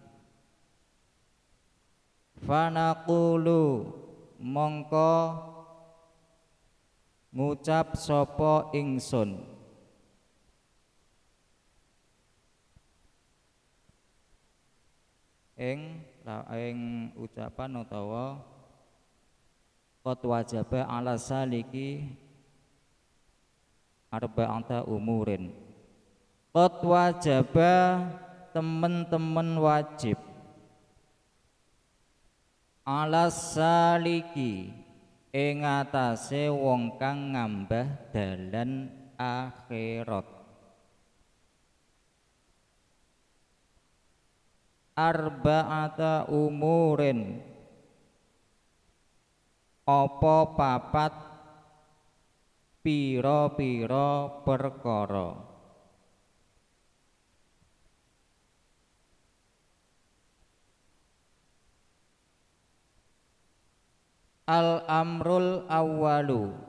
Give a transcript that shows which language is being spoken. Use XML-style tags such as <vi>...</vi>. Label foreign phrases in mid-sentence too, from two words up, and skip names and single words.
<jv>fanaqulu mongko ngucap sapa ingsun ing ucapan utawa</jv> <ar>قد وجب على السالك أربعة أمور قد وجب</ar> <jv>temen-temen wajib</jv> <ar>على السالك</ar> <jv>ing atase wong kang ngambah dalan akhirat</jv> <ar>أربعة أمور</ar> <jv>apa papat pira-pira perkara</jv> <ar>الأمر الأول</ar>